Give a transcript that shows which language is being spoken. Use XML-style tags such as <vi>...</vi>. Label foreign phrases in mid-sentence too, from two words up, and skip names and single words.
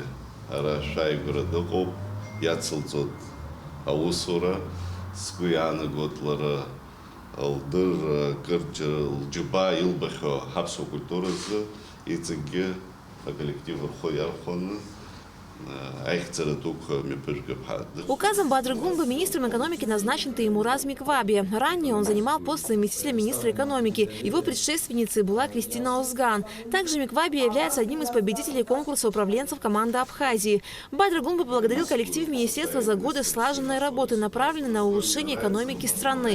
<ab>Арашай Городокоп, Яцелцот Аусура, Скуяна Готлара, Алдыр, Кырджа, Джуба, Илбахо, Хапсо культурасы, Ицеге, коллектив Хойархона.</ab> <ru>Указом Бадры Гунбы министром экономики назначен Теймураз Микваби. Ранее он занимал пост заместителя министра экономики. Его предшественницей была Кристина Озган. Также Микваби является одним из победителей конкурса управленцев команды Абхазии. Бадра Гунба поблагодарил коллектив министерства за годы слаженной работы, направленной на улучшение экономики страны.</ru>